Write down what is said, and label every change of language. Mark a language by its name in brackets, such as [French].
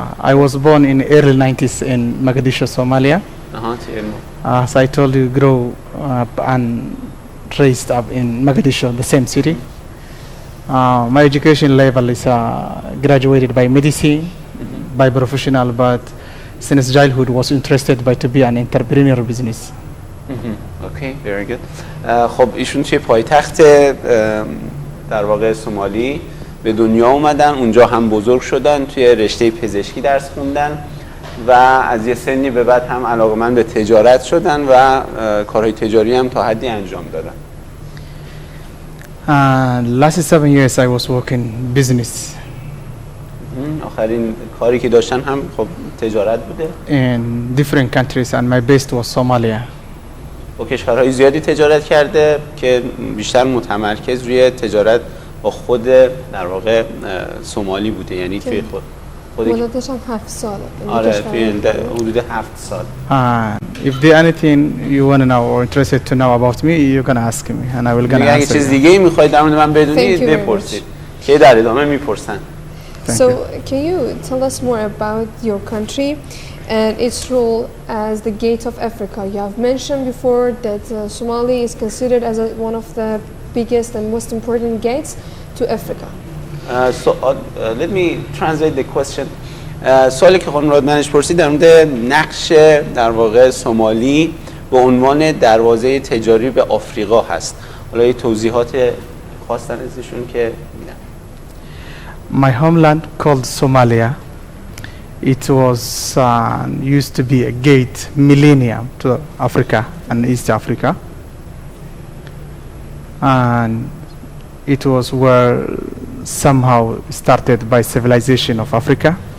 [English] I was born in early 90s in Mogadishu, Somalia. As I told you, grew up and raised up in Mogadishu, the same city. My education level is graduated by medicine, by professional, but since childhood was interested by to be an entrepreneur business. Okay, very good. [Persian] خب ایشون توی پایتخت در واقع سومالی به دنیا اومدن، اونجا هم بزرگ شدن، توی رشته پزشکی درس خوندن و از یه سنی به بعد هم علاقه‌مند به تجارت شدن و کارهای تجاری هم تا حدی انجام دادن. [English] Last 7 years I was working business. [Persian] آخرین کاری که داشتن هم خب تجارت بوده. [English] In different countries and my base was Somalia. [Persian] با کشورهای زیادی تجارت کرده که بیشتر متمرکز روی تجارت با خود در واقع سومالی بوده، یعنی توی خود مدتش هم 7 ساله. آره توی حدود 7 سال. [English] If there anything you want to know or interested to know about me, you can ask me and I will gonna answer. [Persian] اگه چیز دیگه ای میخواید در مورد من بدونید بپرسید که در ادامه میپرسن. [English] So can you tell us more about your country and its role as the gate of Africa? You have mentioned before that Somali is considered as one of the biggest and most important gates to Africa. Let me translate the question. [Persian] سوالی که خانم رادمنش پرسید در مورد نقش در واقع سومالی به عنوان دروازه تجاری به آفریقا هست. حالا یه توضیحات خاص در ازشون که میدم. [English] My homeland called Somalia. It was used to be a gate millennium to Africa and East Africa, and it was where somehow started by civilization of Africa.